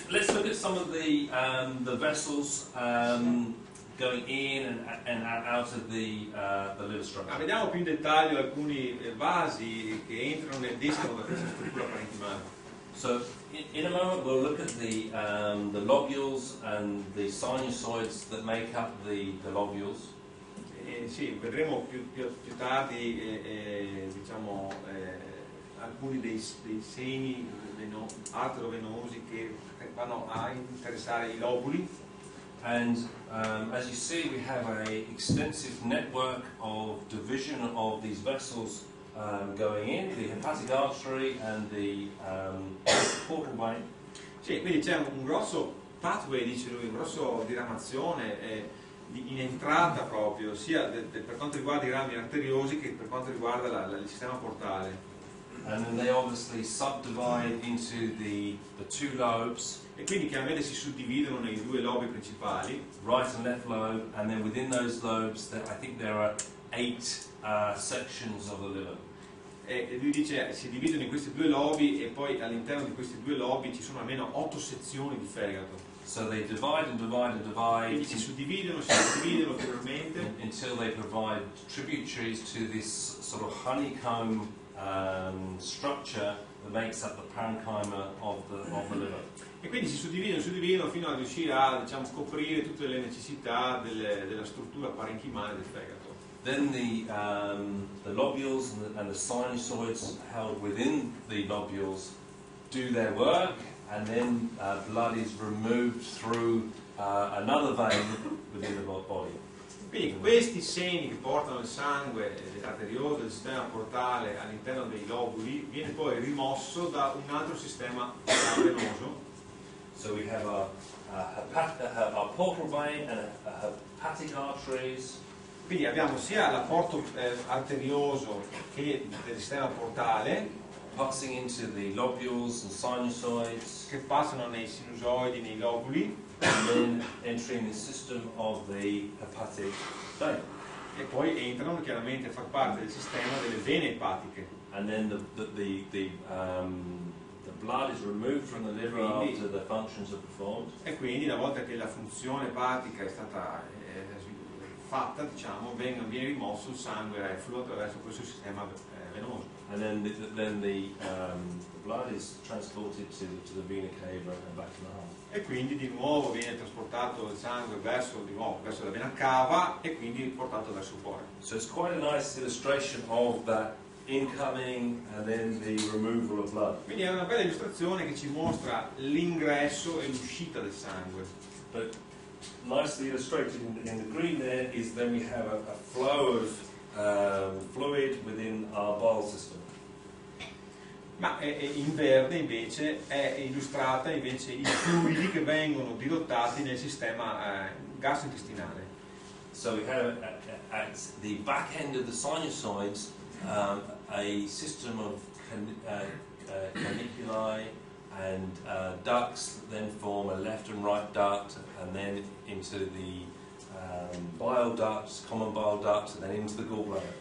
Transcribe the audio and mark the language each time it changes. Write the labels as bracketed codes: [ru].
[en] Let's look at some of the vessels going in and out of the liver structure. [it] Vediamo più in dettaglio alcuni vasi che entrano ed escono da questa struttura parenchimale. [en] So in a moment we'll look at the lobules and the sinusoids that make up the lobules. [it] Sì, vedremo più tardi diciamo, alcuni dei semi arterovenosi che vanno a interessare i lobuli. [en] And as you see, we have an extensive network of division of these vessels going in, the hepatic artery and the portal vein. [it] Sì, quindi c'è un grosso pathway, dice lui, un grosso diramazione in entrata proprio, sia per quanto riguarda i rami arteriosi che per quanto riguarda il sistema portale. [en] And then they obviously subdivide into the two lobes. [it] E quindi chiaramente si suddividono nei due lobi principali, [en] Right and left lobe, and then within those lobes, I think there are 8 sections of the liver. [it] E lui dice si dividono in questi due lobi e poi all'interno di questi due lobi ci sono almeno 8 sezioni di fegato. [en] So they divide and divide and divide. [it] Quindi si suddividono ulteriormente [en] until they provide tributaries to this sort of honeycomb structure that makes up the parenchyma of the liver. [it] e quindi si suddividono fino a riuscire a, diciamo, coprire tutte le necessità della struttura parenchimale del fegato. [en] Then the lobules and the sinusoids held within the lobules do their work, and then blood is removed through another vein within the body. [it] Quindi questi seni che portano il sangue arterioso del sistema portale all'interno dei lobuli viene poi rimosso da un altro sistema venoso. [en] So we have our portal vein and a hepatic arteries. [it] Quindi abbiamo sia l'apporto arterioso che del sistema portale, [en] Passing into the lobules and sinusoids, [it] che passano nei sinusoidi, nei lobuli, [en] and then entering the system of the hepatic vein. [it] e poi entrano chiaramente a far parte del sistema delle vene epatiche. [en] And then the blood is removed from the liver after the functions are performed. [it] E quindi una volta che la funzione epatica è stata fatta, diciamo, viene rimosso il sangue e flua attraverso questo sistema venoso. [en] And then the blood is transported to the vena cava and back to the heart. [it] E quindi di nuovo viene trasportato il sangue verso la vena cava e quindi portato verso il cuore. [en] So it's quite a nice illustration of that incoming and then the removal of blood. [it] Quindi è una bella illustrazione che ci mostra l'ingresso e l'uscita del sangue. [en] But nicely illustrated in the green there is then we have a flow of fluid within our bile system. [it] Ma in verde invece è illustrata invece i fluidi che vengono dirottati nel sistema gastrointestinale. [en] So we have at the back end of the sinusoids a system of caniculi and ducts that then form a left and right duct, and then into the bile ducts, common bile ducts, and then into the gallbladder.